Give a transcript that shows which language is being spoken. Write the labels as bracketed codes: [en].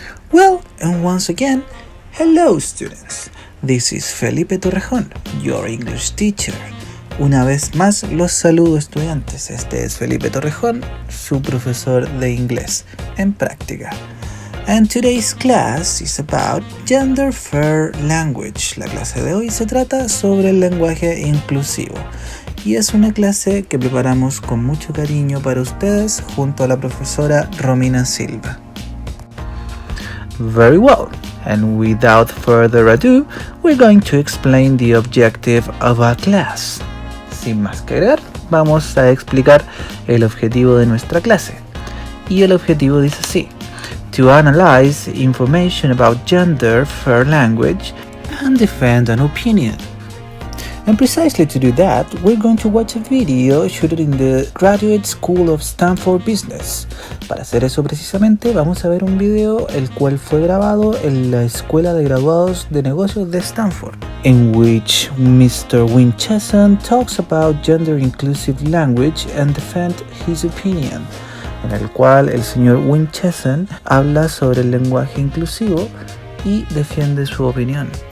[en] Well, and once again, hello students. This is Felipe Torrejón, your English teacher. [es] Una vez más los saludo estudiantes. Este es Felipe Torrejón, su profesor de inglés en práctica. [en] And today's class is about gender fair language. [es] La clase de hoy se trata sobre el lenguaje inclusivo. Y es una clase que preparamos con mucho cariño para ustedes junto a la profesora Romina Silva. [en] Very well, and without further ado, we're going to explain the objective of our class. [es] Sin más que agregar, vamos a explicar el objetivo de nuestra clase. Y el objetivo dice así: [en] to analyze information about gender fair language and defend an opinion. And precisely to do that, we're going to watch a video shooted in the Graduate School of Stanford Business. [es] Para hacer eso precisamente, vamos a ver un video el cual fue grabado en la Escuela de Graduados de Negocios de Stanford, [en] in which Mr. Winchester talks about gender inclusive language and defend his opinion. [es] En el cual el señor Winchester habla sobre el lenguaje inclusivo y defiende su opinión.